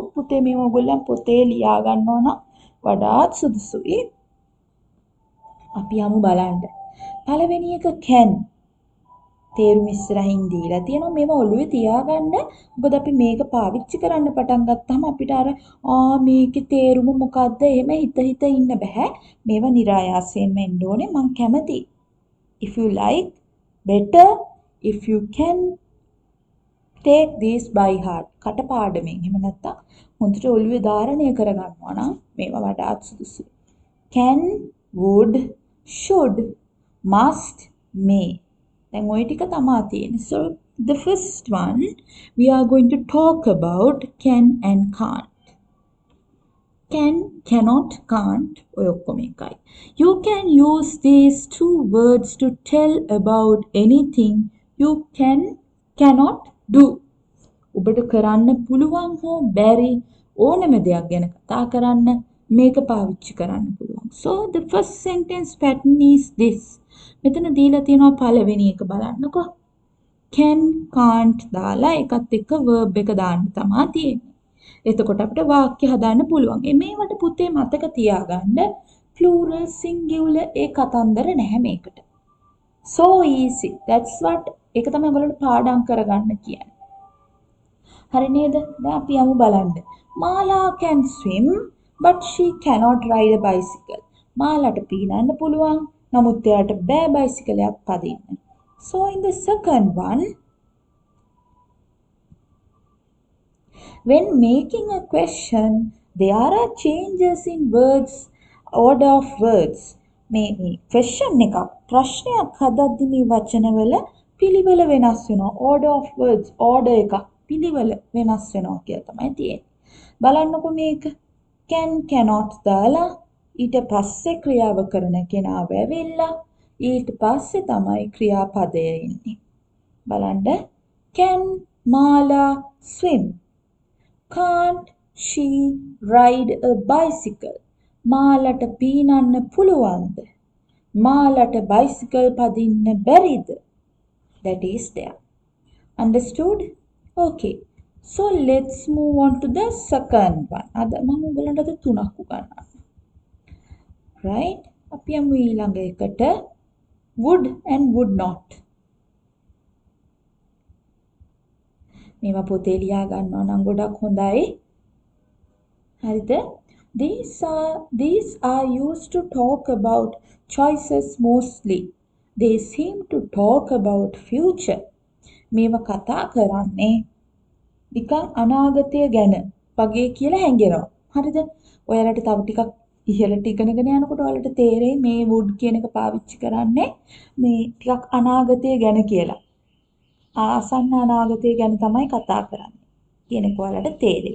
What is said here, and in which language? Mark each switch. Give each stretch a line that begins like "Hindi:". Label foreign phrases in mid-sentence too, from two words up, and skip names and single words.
Sinhala: පුතේ මේ ඔයගොල්ලන් පොතේ ලියා ගන්නවා නම් වඩාත් සුදුසුයි. අපි යමු බලන්න. පළවෙනි එක can තේරුම ඉස්සරහින් දීලා තියෙනවා. මේව ඔළුවේ තියාගන්න. මොකද අපි මේක පාවිච්චි කරන්න පටන් ගත්තාම අපිට අර මේකේ තේරුම මොකද්ද එහෙම හිත ඉන්න බෑ. මේව નિરાයාසයෙන්ම එන්න ඕනේ. මං කැමති.
English: If you like better if you can take this by heart.
Sinhala: කටපාඩමින්. එහෙම නැත්තම් හොඳට ඔළුවේ ධාරණය කරගන්නවා නම් මේවා වඩාත් සුදුසුයි.
English: Can, would, should, must, may.
Sinhala: දැන් ওই ටික තමයි තියෙන්නේ.
English: So the first one we are going to talk about can and can't. Can, cannot, can't
Sinhala: ඔය ඔක්කොම එකයි.
English: You can use these two words to tell about anything you can, cannot do.
Sinhala: ඔබට කරන්න පුළුවන් හෝ බැරි ඕනෑම දෙයක් ගැන කතා කරන්න මේක පාවිච්චි කරන්න පුළුවන්.
English: So the first sentence pattern is this.
Sinhala: මෙතන දීලා තියෙනවා පළවෙනි එක බලන්නකෝ.
English: can, can't
Sinhala: දාලා එකත් එක්ක verb එක දාන්න තමයි තියෙන්නේ. එතකොට අපිට වාක්‍ය හදාන්න පුළුවන්. මේවට පුතේ මතක තියාගන්න
English: plural singular
Sinhala: ඒ කතන්දර නැහැ මේකට.
English: So easy. That's what
Sinhala: ඒක තමයි ඔයගොල්ලන්ට පාඩම් කරගන්න කියන්නේ. හරි නේද? දැන් අපි යමු බලන්න.
English: මාලා can swim but she cannot ride a bicycle.
Sinhala: මාලාට පීනන්න පුළුවන්. නමුත් එයාට බෑ බයිසිකලයක් පදින්න.
English: So in the second one, when making a question, there are changes in words, order of words.
Sinhala: මේ question එකක් ප්‍රශ්නයක් හදද්දි මේ වචනවල පිළිවෙල වෙනස් වෙනවා.
English: Order of words, order
Sinhala: එකක් පිළිවෙල වෙනස් වෙනවා කියලා තමයි තියෙන්නේ. බලන්නකො මේක.
English: Can, cannot
Sinhala: දාලා ඊට පස්සේ ක්‍රියාව කරන කෙනා වැවිලා ඊට පස්සේ තමයි ක්‍රියාපදය එන්නේ. බලන්න.
English: Can Mala swim? Can't she ride a bicycle?
Sinhala: මාලට පීනන්න පුළුවන්ද? මාලට බයිසිකල් පදින්න බැරිද?
English: That is there. Understood? Okay. So let's move on to the second one.
Sinhala: අද මම ඔයගලන්ට අද තුනක් උගන්වන්නම්. Right? අපි යමු ඊළඟ එකට.
English: Would and would not.
Sinhala: මේවා පොතේ ලියා ගන්නවා නම් ගොඩක් හොඳයි. හරිද?
English: These are used to talk about choices mostly. They seem to talk about future.
Sinhala: මේවා කතා කරන්නේ නිකන් අනාගතය ගැන වගේ කියලා හැංගෙනවා. හරිද? ඔයාලට තව ටිකක් ඉහළට ඉගෙනගෙන යනකොට ඔයාලට තේරෙයි මේ would කියන එක පාවිච්චි කරන්නේ මේ ටිකක් අනාගතය ගැන කියලා. ආසන්න අනාගතය ගැන තමයි කතා කරන්නේ කියන එක ඔයාලට තේරෙයි.